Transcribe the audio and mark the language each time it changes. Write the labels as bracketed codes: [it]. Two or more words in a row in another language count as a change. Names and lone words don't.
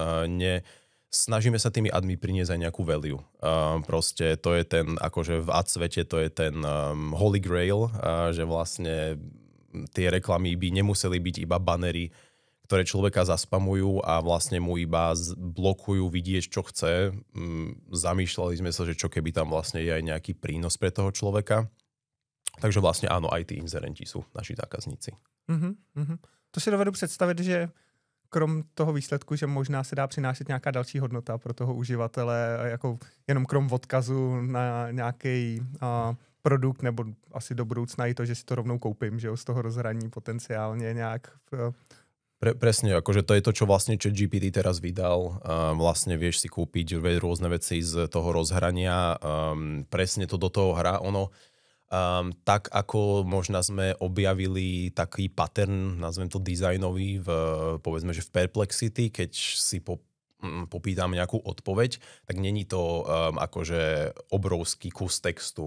[sk] Snažíme sa tými admi priniesť aj nejakú value. Proste to je ten, akože v ad svete to je ten [en] holy grail, [sk] že vlastne tie reklamy by nemuseli byť iba banery, ktoré človeka zaspamujú a vlastne mu iba blokujú vidieť, čo chce. Zamýšľali sme sa, že čo keby tam vlastne je aj nejaký prínos pre toho človeka. Takže vlastne áno, aj tí inzerenti sú naši zákazníci. [cs] To si dovedu představit, že krom toho výsledku, že možná se dá přinášet nějaká další hodnota pro toho uživatele, jako jenom krom odkazu na nějaký produkt, nebo asi do budoucna i to, že si to rovnou koupím, že jo, z toho rozhraní potenciálně nějak... [sk] Presne, akože to je to, čo vlastne ChatGPT teraz vydal. Vlastne vieš si kúpiť rôzne veci z toho rozhrania. Presne to do toho hrá. Ono, tak ako možno sme objavili taký pattern, nazvem to dizajnový, povedzme, že v Perplexity, keď si popýtam nejakú odpoveď, tak není to akože obrovský kus textu.